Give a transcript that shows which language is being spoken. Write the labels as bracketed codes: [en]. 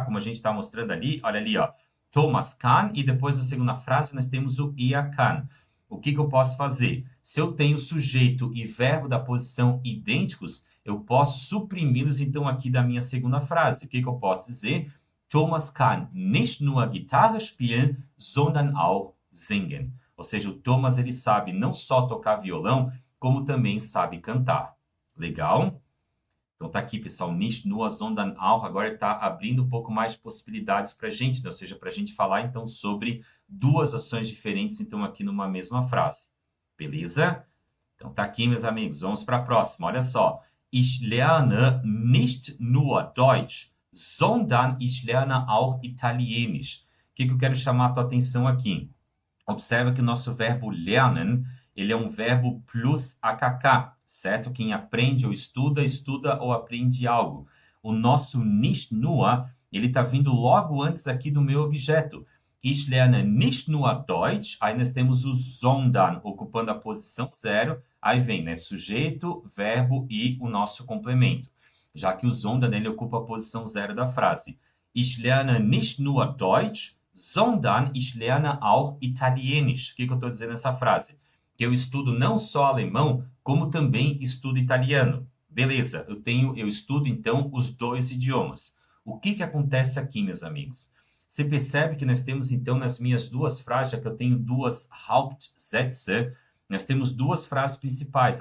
[pt] Como a gente está mostrando ali, olha ali, ó. Thomas kann, e depois na segunda frase nós temos o er kann. O que eu posso fazer? Se eu tenho sujeito e verbo da posição idênticos, eu posso suprimi-los, então, aqui da minha segunda frase. O que eu posso dizer? [de] Thomas kann nicht nur Gitarre spielen, sondern auch singen. [pt] Ou seja, o Thomas ele sabe não só tocar violão, como também sabe cantar. Legal? Então tá aqui, pessoal, nicht nur, sondern auch. Agora está abrindo um pouco mais de possibilidades para a gente, né? Ou seja, para a gente falar então sobre duas ações diferentes, então aqui numa mesma frase. Beleza? Então tá aqui, meus amigos. Vamos para a próxima. Olha só. [de] Ich lerne nicht nur Deutsch, sondern ich lerne auch Italienisch. [pt] O que eu quero chamar a tua atenção aqui? Observa que o nosso verbo lernen, ele é um verbo plus AKK, certo? Quem aprende ou estuda ou aprende algo. O nosso nicht nur, ele está vindo logo antes aqui do meu objeto. [de] Ich lerne nicht nur Deutsch, [pt] aí nós temos o sondern, ocupando a posição 0, aí vem, né, sujeito, verbo e o nosso complemento. Já que o sondern, ele ocupa a posição 0 da frase. [de] Ich lerne nicht nur Deutsch, sondern ich lerne auch Italienisch. [pt] O que eu estou dizendo nessa frase? Que eu estudo não só alemão, como também estudo italiano. Beleza, eu estudo, então, os dois idiomas. O que acontece aqui, meus amigos? Você percebe que nós temos, então, nas minhas duas frases, já que eu tenho duas Hauptsätze, nós temos duas frases principais.